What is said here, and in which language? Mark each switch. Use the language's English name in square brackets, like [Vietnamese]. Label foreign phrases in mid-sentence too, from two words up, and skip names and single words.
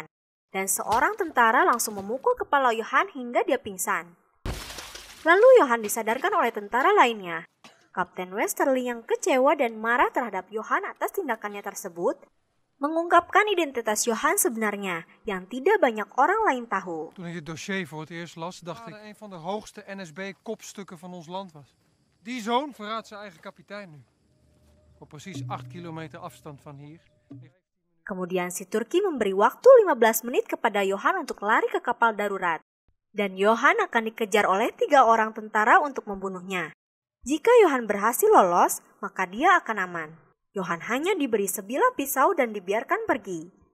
[Indonesian] Dan seorang tentara langsung memukul kepala Johan hingga dia pingsan. Lalu Johan disadarkan oleh tentara lainnya. Kapten Westerling yang kecewa dan marah terhadap Johan atas tindakannya tersebut, mengungkapkan identitas Johan sebenarnya yang tidak banyak orang lain tahu. [Dutch] Toen ik dit dossier voor het eerst las, dacht ik dat een van de hoogste NSB-kopstukken van ons land was. Die zoon verraadt zijn eigen kapitein nu. Op precies 8 kilometer afstand van hier. [Indonesian] Kemudian si Turki memberi waktu 15 menit kepada Johan untuk lari ke kapal darurat. Dan Johan akan dikejar oleh 3 orang tentara untuk membunuhnya. Jika Johan berhasil lolos, maka dia akan aman. Johan hanya diberi sebilah pisau dan dibiarkan pergi.